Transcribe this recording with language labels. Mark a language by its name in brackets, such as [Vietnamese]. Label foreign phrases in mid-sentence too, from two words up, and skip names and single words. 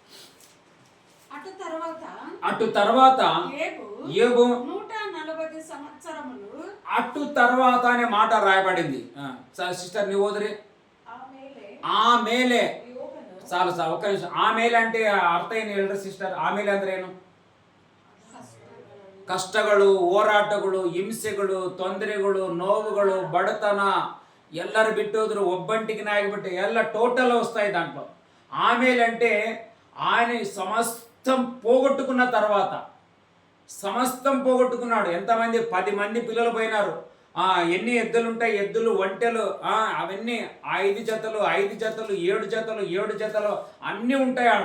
[Telugu] అటు తర్వాత యోబు 140 సంవత్సరములు అటు తర్వాత అనే మాట రాయబడింది. సిస్టర్ నీ ఓదరి ఆ మేలే చాలు ఒక్క నిమిషం. ఆ మేలే అంటే అర్థం [Kannada] ಏನು ಹೇಳ್ರಿ [Telugu] సిస్టర్? ఆ మేలే [Kannada] ಅಂದ್ರೆ ಏನು? ಕಷ್ಟಗಳು, ಹೋರಾಟಗಳು, ಹಿಂಸೆಗಳು, ತೊಂದರೆಗಳು, ನೋವುಗಳು, ಬಡತನ ಎಲ್ಲರೂ ಬಿಟ್ಟೋದ್ರು, ಒಬ್ಬಂಟಿಗೆ ಆಗಿಬಿಟ್ಟು ಎಲ್ಲ [Telugu] టోటల్ వస్తాయి దాంట్లో. ఆమెలు అంటే ఆయన సమస్తం పోగొట్టుకున్న తర్వాత, సమస్తం పోగొట్టుకున్నాడు. ఎంతమంది? 10 మంది పిల్లలు పోయినారు. ఎన్ని ఎద్దులు ఉంటాయి, ఎద్దులు, ఒంటెలు, అవన్నీ 5 జతలు 5 జతలు 7 జతలు 7 జతలు అన్నీ ఉంటాయి ఆడ.